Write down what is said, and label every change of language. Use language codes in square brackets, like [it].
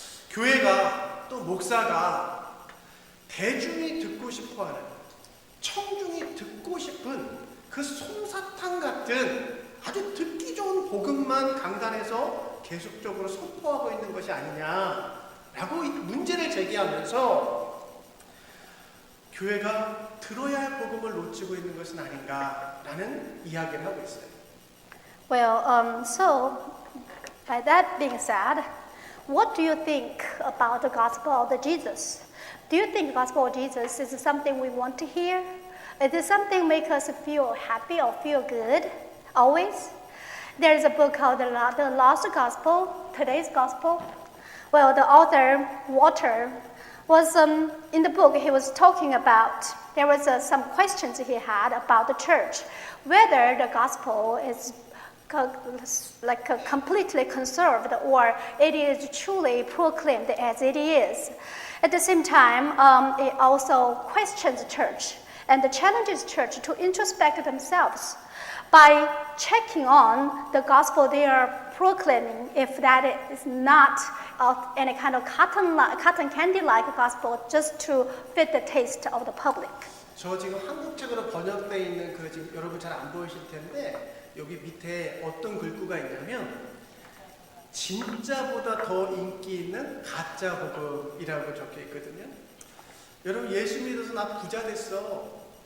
[ko] 교회가 또 목사가 대중이 듣고 싶어하는, 청중이 듣고 싶은 그 솜사탕 같은 아주 듣기 좋은 복음만 강단에서 계속적으로 선포하고 있는 것이 아니냐라고 문제를 제기하면서 교회가 들어야 할 복음을 놓치고 있는 것은 아닌가라는 이야기를 하고 있어요. [en] Well, so by that being said, what do you think about the gospel of Jesus? Do you think the gospel of Jesus is something we want to hear? Is it something make us feel happy or feel good always? There is a book called The Lost Gospel, Today's Gospel. Well, the author, Walter, was in the book he was talking about, there was some questions he had about the church, whether the gospel is completely conserved or it is truly proclaimed as it is. At the same time, it also questions the church and challenges church to introspect themselves by checking on the gospel they are proclaiming, if that is not any kind of cotton candy-like gospel just to fit the taste of the public. [ko] 저 지금 한국책으로 번역되어 있는 그 지금 여러분 잘 안 보이실 텐데 여기 밑에 어떤 글귀가 있냐면 진짜보다 더 인기 있는 가짜 복음이라고 적혀 있거든요. 여러분 예수 믿어서 나 부자 됐어.